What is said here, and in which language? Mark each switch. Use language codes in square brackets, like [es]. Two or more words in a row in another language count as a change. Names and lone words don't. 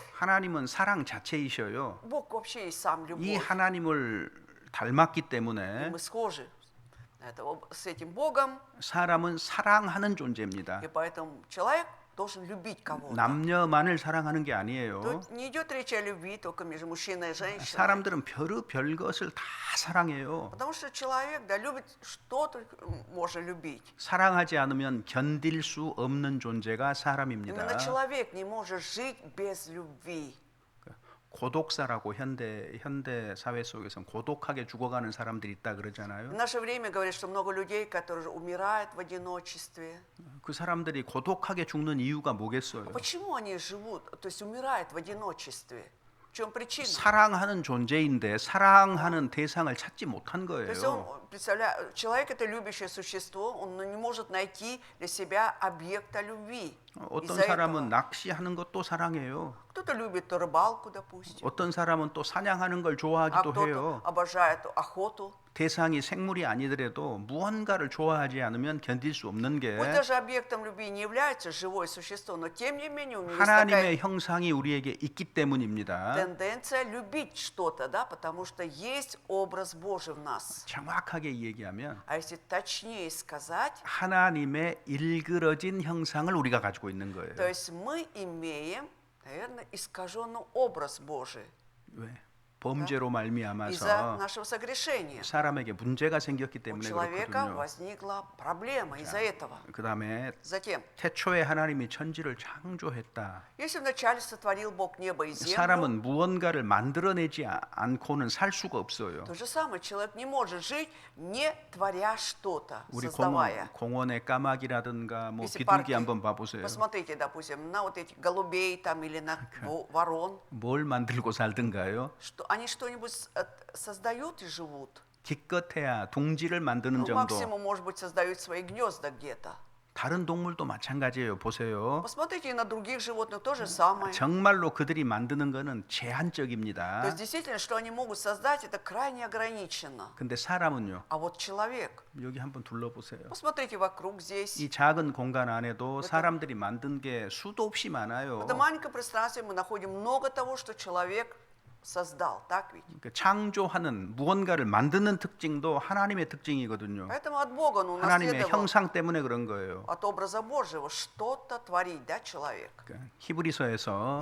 [ko] 하나님은 사랑 자체이셔요. [ru] Бог вообще есть сам [ko] 이 [ru] любовь. [ko] 하나님을 닮았기 [ru] И [ko] 때문에 [ru] мы схожи с этим Богом, [ko] 사람은 사랑하는 존재입니다. [ru] и поэтому человек должен любить кого-то. [ko] 남녀만을 사랑하는 게 아니에요. [ru] Тут не идет речь о любви только между мужчиной и женщиной. [ko] 사람들은 별 것을 다 사랑해요. [ru] Потому что человек, да, любит что-то, можно любить. [ko] 사랑하지 않으면 견딜 수 없는 존재가 [ru] Именно [ko] 사람입니다. [ru] человек не может жить без любви. [ko] 고독사라고 현대 사회 속에서 고독하게 죽어가는 사람들이 있다 [ru] В [ko] 그러잖아요. [ru] наше время говорят, что много людей, которые умирают в одиночестве. [ko] 그 사람들이 고독하게 죽는 이유가 [ru] А [ko] 뭐겠어요? [ru] почему они живут, то есть умирают в одиночестве? В чем причина? [ko] 사랑하는 존재인데 사랑하는 대상을 찾지 못한 [ru] То есть [ko] 거예요. [ru] он, человек это любящее существо, он не может найти для себя объекта любви. [ko] 어떤 [ru] Из-за [ko] 사람은 [ru] этого [ko] 낚시하는 것도 사랑해요. [ru] кто-то любит рыбалку, допустим, [ko] 어떤 사람은 또 사냥하는 걸 [ru] а [ko] 좋아하기도 [ru] кто-то [ko] 해요. [ru] обожает охоту. [ko] 대상이 생물이 아니더라도 무언가를 좋아하지 않으면 견딜 수 없는 게 [ru] Пусть даже объектом любви не является живое существо, но тем не менее у него есть [ko] 하나님의 [ru] такая [ko] 형상이 우리에게 있기 때문입니다. [ru] тенденция любить что-то, да, потому что есть образ Божий в нас. [ko] 정확하게 얘기하면 [ru] А если точнее сказать, [ko] 하나님의 일그러진 형상을 우리가 가지고 있는 거예요. [ru] то есть мы имеем, наверное, искаженный образ Божий [ko] 왜? 범죄로 [ru] из-за [ko] 말미암아서 [ru] нашего согрешения. [ko] 사람에게 문제가 생겼기 [ru] У [ko] 때문에 [ru] человека [ko] 그렇거든요. [ru] возникла проблема из-за этого. [ko] 그다음에 [ru] Затем, [ko] 태초에 하나님이 천지를 창조했다. [ru] если вначале сотворил Бог небо и землю, [ko] 사람은 무언가를 만들어내지 않고는 살 수가 없어요. [ru] то же самое человек не может жить, не творя что-то, [ko] 우리 [ru] создавая. [ko] 공원의 까마귀라든가 뭐 [ru] Если [ko] 비둘기 [ru] парки, [ko] 한번 봐보세요. [ru] посмотрите, допустим, на вот этих голубей там или на ворон, [ko] 뭘 만들고 살든가요? [ru] что они что-нибудь создают и живут. [ko] 기껏해야 둥지를 만드는 [ru] Ну, [ko] 정도. [ru] максимум, может быть, создают свои гнезда где-то. [ko] 다른 동물도 마찬가지예요. 보세요. [ru] Посмотрите и на других животных то же самое. [ko] 정말로 그들이 만드는 거는 [ru] То [ko] 제한적입니다. [ru] есть действительно, что они могут создать, это крайне ограничено. [ko] 근데 사람은요. [ru] А вот человек, [ko] 여기 한번 둘러보세요. [ru] посмотрите вокруг здесь. [ko] 이 작은 공간 안에도 사람들이 만든 게 수도 없이 많아요. [ru] В этом маленьком пространстве мы находим много того, что человек создал, так ведь? [ko] 그러니까 창조하는 무언가를 만드는 특징도 하나님의 특징이거든요. [ru] Поэтому от Бога он [ko] 하나님의 [ru] унаследовал [ko] 형상 때문에 그런 거예요. [ru] от образа Божьего что-то творить, да, человек. [ko] 그러니까 히브리서에서